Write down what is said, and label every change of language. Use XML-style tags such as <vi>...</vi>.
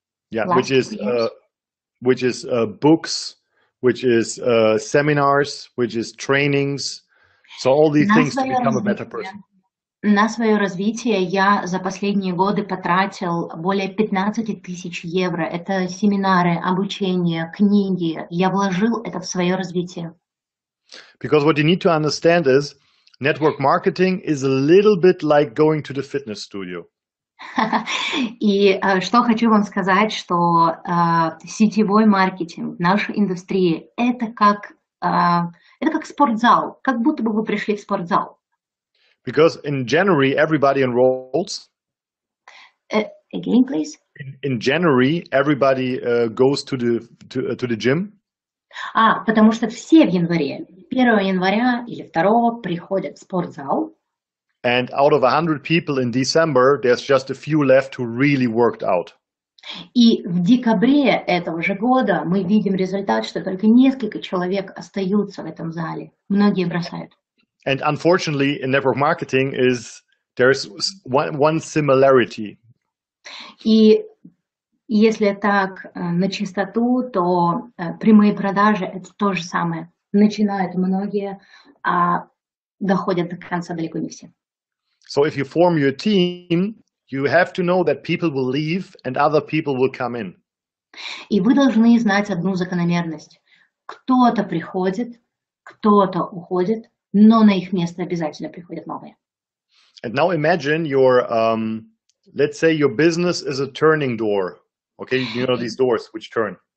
<en>Yeah, which is books, which is seminars, which is trainings. So all these things to become a better person.</en> <ru>На свое развитие я за последние годы потратил более 15 тысяч евро. Это семинары, обучение, книги. Я вложил это в свое развитие.</ru> <en>Because what you need to understand is network marketing is a little bit like going to the fitness studio.</en> <ru>И что хочу вам сказать, что сетевой маркетинг в нашей индустрии это как спортзал, как будто бы вы пришли в спортзал.</ru> <en>Because in January everybody enrolls. Again, please. In January everybody goes to the gym.</en> <ru>Потому что все в январе, 1 января или 2 приходят в спортзал.</ru> <en>And out of 100 people in December, there's just a few left who really worked out.</en> <ru>И в декабре этого же года мы видим результат, что только несколько человек остаются в этом зале. Многие бросают.</ru> <en>And unfortunately, in network marketing there's one similarity.</en> <ru>И если так на чистоту, то прямые продажи это то же самое. Начинают многие, а доходят до конца далеко не все.</ru> <en>So if you form your team, you have to know that people will leave and other people will come in.</en> <ru>И вы должны знать одну закономерность. Кто-то приходит, кто-то уходит, но на их место обязательно приходят новые.</ru> <en>And now imagine let's say your business is a turning door. Okay, you know these doors which turn.</en>